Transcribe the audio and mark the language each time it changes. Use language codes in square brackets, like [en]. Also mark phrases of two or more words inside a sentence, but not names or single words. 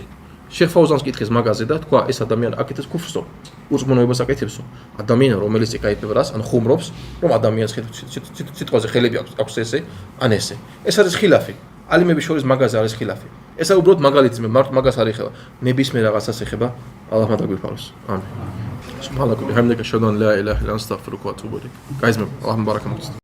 [ka] შეხ ფაუზანს კითხეს მაგაზე და თქვა ეს ადამიანი აკეთებს ქუფრსო. უზმუნოებას აკეთებსო. ადამიანი რომელიც ეკაიფებს ან ხუმრობს რომ ადამიანს სიტყვაზე ხელები აქვს ესე ან ესე. ეს არის ხილაფი. ალიმების შორის მაგაზე არის ხილაფი. ესა უბრალოდ მაგალითი მე მარტო მაგას არ ეხება. ნებისმიერ რაღაცას ეხება. ალლაჰმა დაგვიფაროს. ამინ. [ar] سبحان الله، بحمدك، أشهد أن لا إله إلا أنت، أستغفرك وأتوب إليك. Guys, الله مبارك.